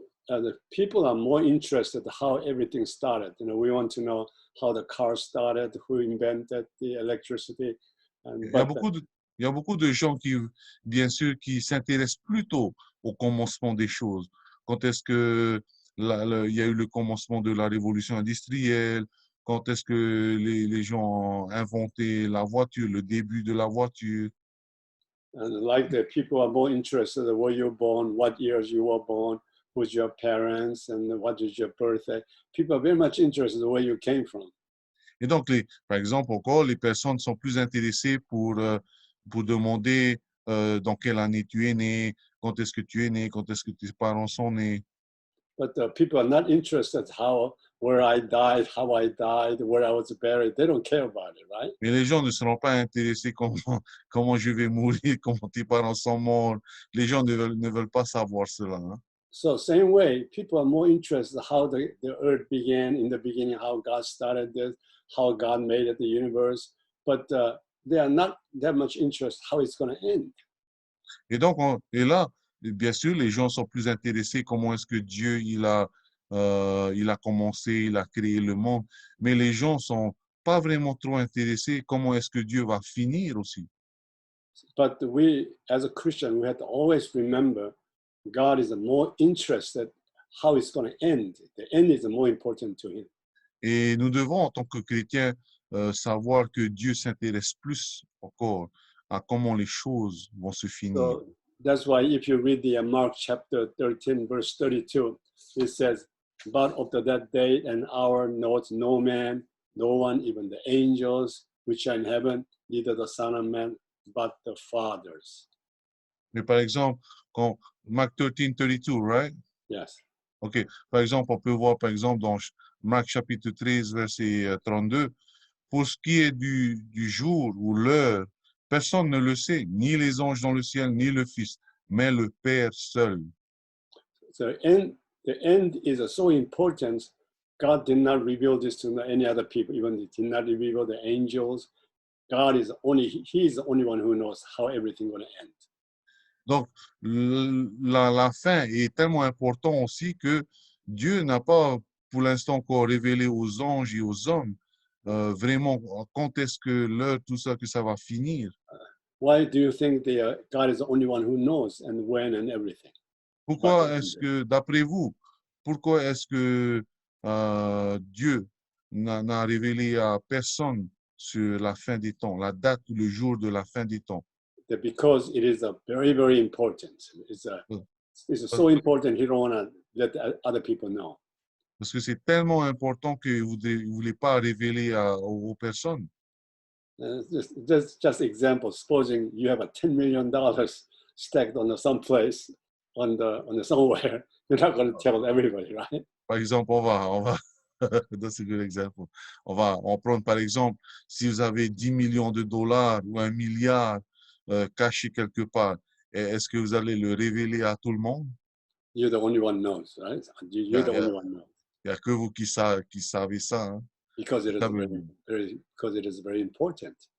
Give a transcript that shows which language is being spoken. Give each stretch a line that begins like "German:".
English: The people are more interested how everything started. You know, we want to know how the car started, who invented the electricity.
French: Il y a beaucoup de gens qui, bien sûr, qui s'intéressent plutôt au commencement des choses. Quand est-ce que il y a eu le commencement de la révolution industrielle? Quand est-ce que les gens ont inventé la voiture, le début de la voiture?
English: And like the people are more interested in where you're born, what years you were born, who's your parents, and what is your birthday. People are very much interested in where you came from.
French: Et donc, par exemple, encore, les personnes sont plus intéressées pour demander dans quelle année tu es né, quand est-ce que tu es né, quand est-ce que tes parents sont nés.
English: But people are not interested where I died, how I died, where I was buried. They don't care about it, right?
French: Mais les gens ne seront pas intéressés comment je vais mourir, comment tes parents sont morts. Les gens ne veulent pas savoir cela. Hein.
English: So same way, people are more interested how the earth began in the beginning, how God started this, how God made the universe. But they are not that much interested how it's going to end.
French: Et donc, et là, bien sûr, les gens sont plus intéressés comment est-ce que Dieu, il a commencé, il a créé le monde. Mais les gens sont pas vraiment trop intéressés comment est-ce que Dieu va finir aussi.
English: But we, as a Christian, we have to always remember God is more interested how it's going to end. The end is more important to him.
French: Et nous devons, en tant que chrétiens, savoir que Dieu s'intéresse plus encore à comment les choses vont se finir.
English: So that's why if you read the Mark chapter 13, verse 32, it says, but of that day and hour knows no man, no one, even the angels which are in heaven, neither the Son of Man, but the fathers.
French: Mais par exemple, quand Mark 13, 32, right?
English: Yes. OK.
French: Par exemple, on peut voir, par exemple, dans Marc chapitre 13, verset 32, pour ce qui est du jour ou l'heure, personne ne le sait, ni les anges dans le ciel, ni le Fils, mais le Père seul.
English: So the end is so important. God did not reveal this to any other people, even he did not reveal the angels. God is only, he is the only one who knows how everything going to end.
French: Donc, la fin est tellement importante aussi que Dieu n'a pas, pour l'instant, encore révélé aux anges et aux hommes vraiment quand est-ce que l'heure, tout ça, que ça va finir.
English: Why do you think God is the only one who knows and when and everything? But
French: Pourquoi est-ce que, d'après vous, pourquoi est-ce que Dieu n'a révélé à personne sur la fin des temps, la date ou le jour de la fin des temps?
English: because it is a very, very important. It's so important he don't want to let other people know.
French: Parce que c'est tellement important que vous ne voulez pas révéler aux personnes.
English: Just example. Supposing you have a $10 million stacked on some place on the somewhere, you're not going to tell everybody, right?
French: Par exemple,
English: that's a good example.
French: On va prendre par exemple, si vous avez 10 millions de dollars ou 1 milliard caché quelque part, est-ce que vous allez le révéler à tout le monde?
English: You're the only one knows, right? You're the only one knows.
French: Il n'y a que vous qui savez ça, hein?
English: Because it is because it is very important.